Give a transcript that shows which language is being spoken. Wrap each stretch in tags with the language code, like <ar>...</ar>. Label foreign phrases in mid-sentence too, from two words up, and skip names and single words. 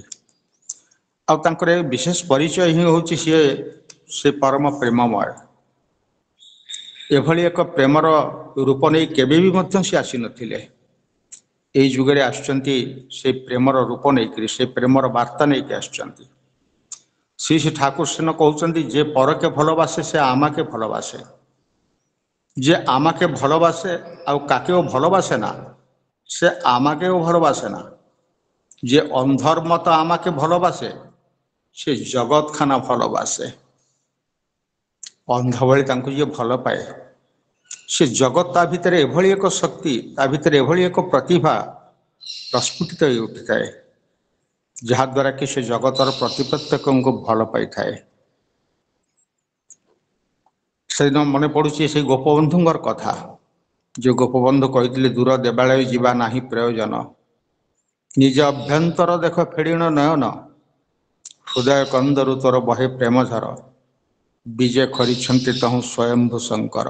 <or>ଆଉ ତାଙ୍କର ଏ ବିଶେଷ ପରିଚୟ ହିଁ ହେଉଛି ସେ ପରମ ପ୍ରେମମୟ। ଏଭଳି ଏକ ପ୍ରେମର ରୂପ ନେଇ କେବେ ବି ମଧ୍ୟ ସେ ଆସିନଥିଲେ। ଏଇ ଯୁଗରେ ଆସୁଛନ୍ତି ସେ ପ୍ରେମର ରୂପ ନେଇକରି, ସେ ପ୍ରେମର ବାର୍ତ୍ତା ନେଇକି ଆସୁଛନ୍ତି। ଶ୍ରୀ ଶ୍ରୀ ଠାକୁର ସେନ କହୁଛନ୍ତି,</or> <bn>যে পরকে ভালবাসে সে আমাকে ভালবাসে। যে আমাকে ভালোবাসে ଆଉ কাকেও ভালোবাসে না, সে আমাকেও ভালোবাসে না। যে অন্ধর মতো আমাকে ভালোবাসে, সে জগৎখানা ভালোবাসে।</bn> <or>ଅନ୍ଧ ଭଳି ତାଙ୍କୁ ଯିଏ ଭଲ ପାଏ, ସେ ଜଗତ ତା ଭିତରେ ଏଭଳି ଏକ ଶକ୍ତି, ତା ଭିତରେ ଏଭଳି ଏକ ପ୍ରତିଭା ପ୍ରସ୍ଫୁଟିତ ହୋଇ ଉଠିଥାଏ, ଯାହାଦ୍ୱାରା କି ସେ ଜଗତର ପ୍ରତ୍ୟେକଙ୍କୁ ଭଲ ପାଇଥାଏ। ସେଦିନ ମନେ ପଡ଼ୁଛି ସେଇ ଗୋପବନ୍ଧୁଙ୍କର କଥା, ଯେ ଗୋପବନ୍ଧୁ କହିଥିଲେ, ଦୂର ଦେବାଳୟ ଯିବା ନାହିଁ ପ୍ରୟୋଜନ, ନିଜ ଅଭ୍ୟନ୍ତର ଦେଖ ଫେଡ଼ିଣ ନୟନ, ହୃଦୟ କନ୍ଦରୁ ତୋର ବହେ ପ୍ରେମ ଝର, ବିଜେ କରିଛନ୍ତି ତହୁଁ ସ୍ୱୟମ୍ଭୁ ଶଙ୍କର।</or>